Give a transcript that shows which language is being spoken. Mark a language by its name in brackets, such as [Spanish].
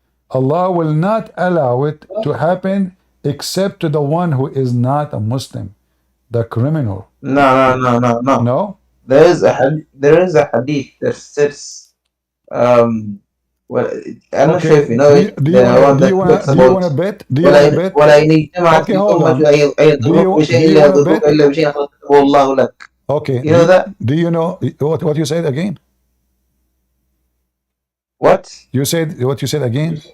[English] Allah will not allow it to happen except to the one who is not a Muslim, the criminal. No. No? There is a hadith that says, well, I'm not sure if you know it. Do you want to bet? Do you want to bet? [Arabic] ولا إن اجتمعت [English] Okay, hold on. [Arabic] الأمة أن يضروك بشيء إلا يضروك إلا بشيء خلقه الله لك. [English] Okay. You know that? Do you know what you said again? What? You said what you said again?